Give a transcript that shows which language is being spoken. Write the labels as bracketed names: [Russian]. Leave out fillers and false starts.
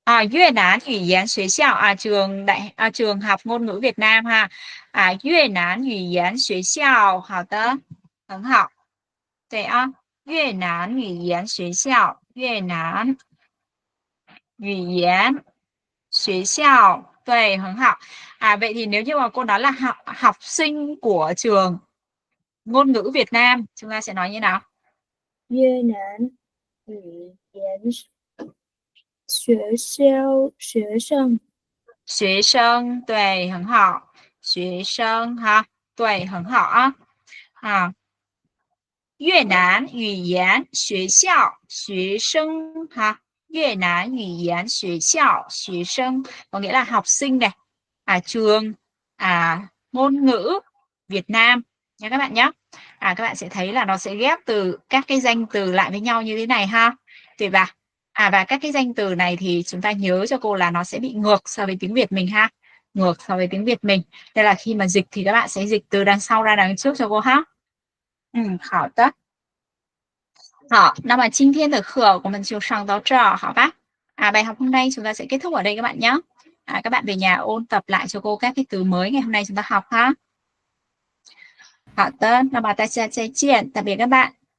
[Vietnamese] Việt Nam [Chinese] 语言学校 [Vietnamese] trường học ngôn ngữ Việt Nam ha. [Chinese] Việt Nam语言学校，好的，很好。对啊，越南语言学校，越南语言学校，对，很好。 [Vietnamese] Vậy thì nếu như mà cô nói là học sinh của trường ngôn ngữ Việt Nam, chúng ta sẽ nói như nào? [Chinese] 越南语言学校学生. 学生，对，很好。学生哈，对，很好啊。越南语言学校学生ha. 越南语言学校学生 [Vietnamese] có nghĩa là học sinh này, trường ngôn ngữ Việt Nam nha các bạn nhé. Các bạn sẽ thấy là nó sẽ ghép từ các cái danh từ lại với nhau như thế này ha. Tuyệt vời. Và các cái danh từ này thì chúng ta nhớ cho cô là nó sẽ bị ngược so với tiếng Việt mình ha. Ngược so với tiếng Việt mình. Đây là khi mà dịch thì các bạn sẽ dịch từ đằng sau ra đằng trước cho cô ha. [Chinese] 好的。好，那么今天的课我们就上到这儿，好吧？ [Vietnamese] bài học hôm nay chúng ta sẽ kết thúc ở đây các bạn nhé. Các bạn về nhà ôn tập lại cho cô các cái từ mới ngày hôm nay chúng ta học ha. [Chinese] 好的，那么大家再见， [Vietnamese] tạm biệt các bạn.